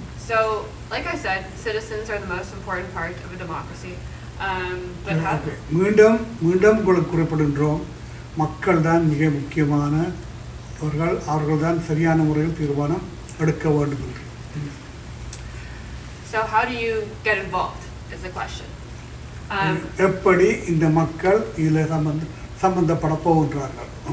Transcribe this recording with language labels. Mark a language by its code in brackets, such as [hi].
[en] So, like I said, citizens are the most important part of a democracy. But how... [ta] மீண்டும் உங்களுக்கு குறிப்பிடுகின்றோம் மக்கள் தான் மிக முக்கியமானவர்கள் அவர்கள் தான் சரியான முறையில் தீர்மானம் எடுக்க வேண்டும் [en] So how do you get involved is the question. [ta] எப்படி இந்த மக்கள் இதில் சம்பந்தப்பட போகின்றார்கள்